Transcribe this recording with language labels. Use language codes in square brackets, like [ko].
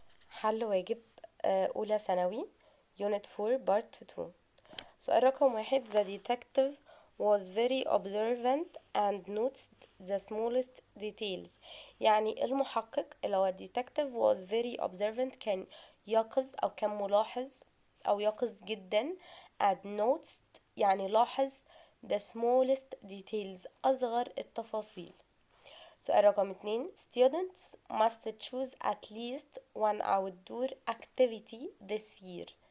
[ar] حل واجب أولى ثانوي [en] Unit 4 Part 2. [ar] سؤال رقم 1. [en] The detective was very observant and noticed the smallest details. [ar] يعني المحقق اللي هو [en] detective was very observant [ar] كان يقظ أو كان ملاحظ أو يقظ جدا [en] and noticed [ar] يعني لاحظ [en] the smallest details [ar] أصغر التفاصيل. سؤال رقم 2. [en] Students must choose at least one outdoor activity this year.